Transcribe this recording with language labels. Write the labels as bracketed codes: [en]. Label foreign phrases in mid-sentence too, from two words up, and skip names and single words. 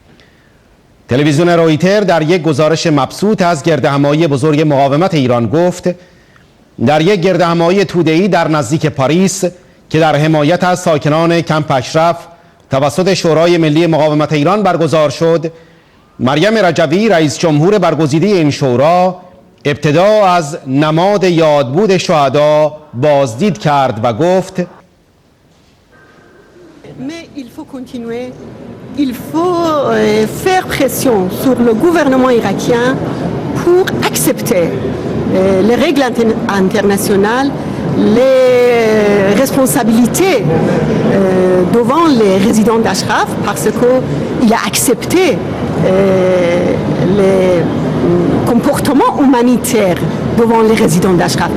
[fa] تلویزیون رویتر در یک گزارش مبسوط از گردهمایی بزرگ مقاومت ایران گفت در یک گردهمایی توده‌ای در نزدیک پاریس که در حمایت از ساکنان کمپ اشرف توسط شورای ملی مقاومت ایران برگزار شد، مریم رجوی رئیس جمهور برگزیده این شورا ابتدا از نماد یادبود شهدا بازدید کرد و گفت [fr] Mais il faut continuer, il faut faire pression sur le gouvernement irakien pour accepter les règles internationales, les responsabilités devant les résidents d'Ashraf parce qu'il a accepté les comportements humanitaires devant les résidents d'Ashraf.